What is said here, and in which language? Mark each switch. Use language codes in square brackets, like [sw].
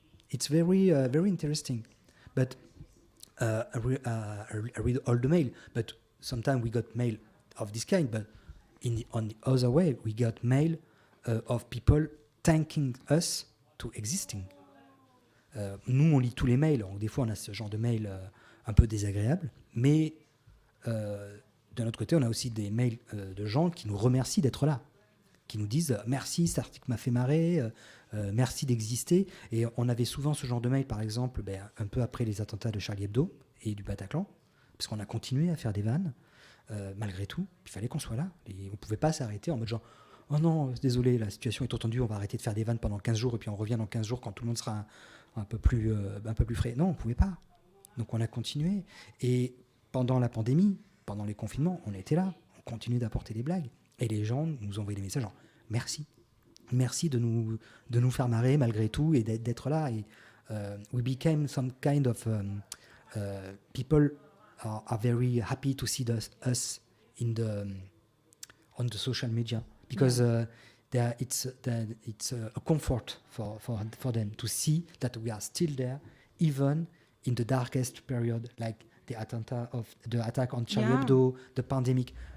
[en] It's very, very interesting. But I read all the mail, but sometimes we got mail of this kind, but on the other way, we got mail of people thanking us to existing. [fr] Nous, on lit tous les mails, donc des fois on a ce genre de mail un peu désagréable, mais d'un autre côté, on a aussi des mails de gens qui nous remercient d'être là, qui nous disent merci, cet article m'a fait marrer, merci d'exister. Et on avait souvent ce genre de mail, par exemple, un peu après les attentats de Charlie Hebdo et du Bataclan, parce qu'on a continué à faire des vannes, malgré tout. Il fallait qu'on soit là, et on ne pouvait pas s'arrêter en mode genre oh non, désolé, la situation est trop tendue, on va arrêter de faire des vannes pendant 15 jours, et puis on revient dans 15 jours quand tout le monde sera un peu plus frais. Non, on ne pouvait pas. Donc on a continué. Et pendant la pandémie, pendant les confinements, on était là, on continuait d'apporter des blagues. Et les gens nous envoyaient des messages genre merci. Merci de nous faire marrer malgré tout et d'être là. [en] Et we became some kind of people are very happy to see us on the social media, because it's a comfort for them to see that we are still there, even in the darkest period, like the attack on Charlie Hebdo, the pandemic.